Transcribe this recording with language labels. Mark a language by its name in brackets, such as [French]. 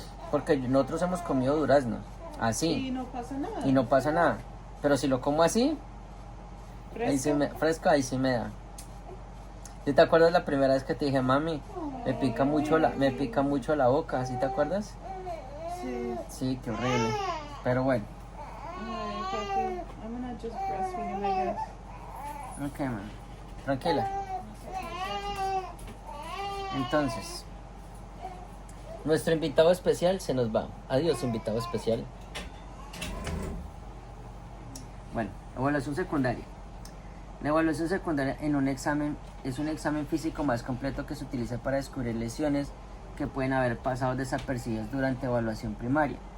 [Spanish] Porque nosotros hemos comido duraznos, Y así, no pasa nada. y no pasa nada. Pero si lo como así, ahí sí ¿Fresco? fresco, ahí sí me da. ¿Sí te acuerdas la primera vez que te dije, mami, me pica mucho la boca? ¿Sí te acuerdas? Sí. Sí, qué horrible. Pero bueno, Ay, papi, [English] I'm gonna just breastfeed him, I guess. [Spanish] ok, mami, tranquila. Entonces, nuestro invitado especial se nos va. Adiós, invitado especial. Bueno, evaluación secundaria. La evaluación secundaria en un examen es un examen físico más completo que se utiliza para descubrir lesiones que pueden haber pasado desapercibidas durante evaluación primaria.